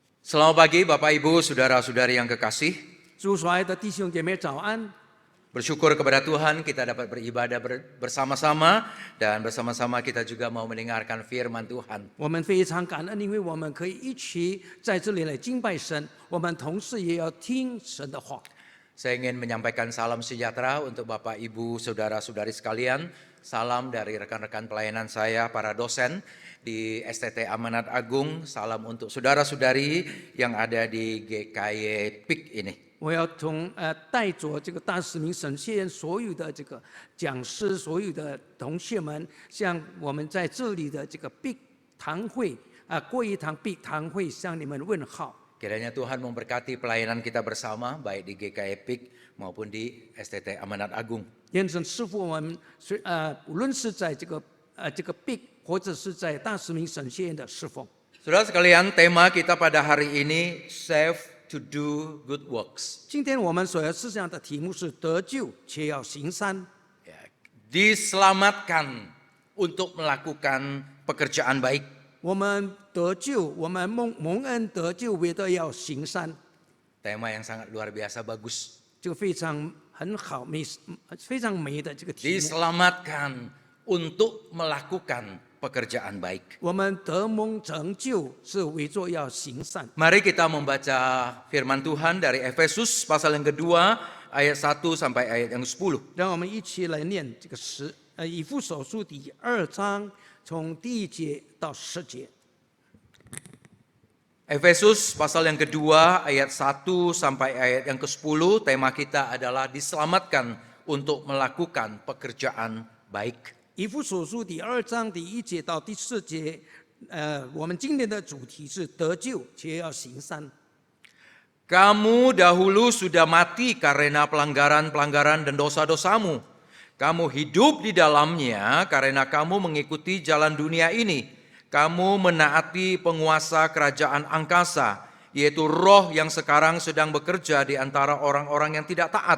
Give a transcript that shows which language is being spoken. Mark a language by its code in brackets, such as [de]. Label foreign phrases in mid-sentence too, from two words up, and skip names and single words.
[id] Selamat pagi Bapak Ibu, Saudara-saudari yang kekasih. [zh] 主所爱的弟兄姐妹早安！ [id] Bersyukur kepada Tuhan kita dapat beribadah bersama-sama dan bersama-sama kita juga mau mendengarkan firman Tuhan. [zh] 我们非常感恩，因为我们可以一起在这里来敬拜神，我们同时也要听神的话。 [id] Saya ingin menyampaikan salam sejahtera untuk Bapak Ibu, Saudara-saudari sekalian. Salam dari rekan-rekan pelayanan saya, para dosen di STT Amanat Agung. Salam untuk saudara-saudari yang ada di GKY PIK ini. [zh] 我要带着这个大使命神学院所有的这个讲师、所有的同学们，向我们在这里的这个 Big 堂会过一堂 Big 堂会向你们问好。 [id] Kiranya Tuhan memberkati pelayanan kita bersama, baik di GKY PIK maupun di STT Amanat Agung. [zh] 愿神赐福我们，无论是在这个 Big 或者是在大使命神学院的侍奉。 [id] Saudara sekalian, tema kita pada hari ini [en] save to do good works. [zh] 今天我们所要思想的题目是得救且要行善， [id] Ya, diselamatkan untuk melakukan pekerjaan baik. [zh] 我们得救，我们蒙恩得救，为的要行善， [id] Tema yang sangat luar biasa bagus. [zh] 这个非常很好非常美的这个题目。 [id] Diselamatkan untuk melakukan pekerjaan baik. [zh] 我们得蒙拯救是为着要行善。 [id] Mari kita membaca firman Tuhan dari Efesus pasal yang kedua ayat 1 sampai ayat yang 10. [zh] 让我们一起来念这个以弗所书第2章从第1节到10节。 [id] Efesus pasal yang kedua ayat 1 sampai ayat yang ke-10, tema kita adalah diselamatkan untuk melakukan pekerjaan baik. [zh] 以弗所书第2章第1节到第4节，我们今天的主题是得救且要行善。 [id] Kamu dahulu sudah mati karena pelanggaran-pelanggaran dan dosa-dosamu. Kamu hidup di dalamnya karena kamu mengikuti jalan dunia ini. Kamu menaati penguasa kerajaan angkasa, yaitu roh yang sekarang sedang bekerja di antara orang-orang yang tidak taat.